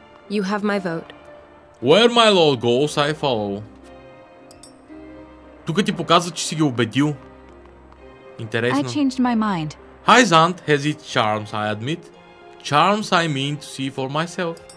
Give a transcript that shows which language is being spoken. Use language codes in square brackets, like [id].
[en] You have my vote. Where my lord goes, I follow. [bg] Тук ти показва, че си ги убедил. Интересно. [en] I changed my mind. Hyzant has its charms, I admit. Charms I mean to see for myself.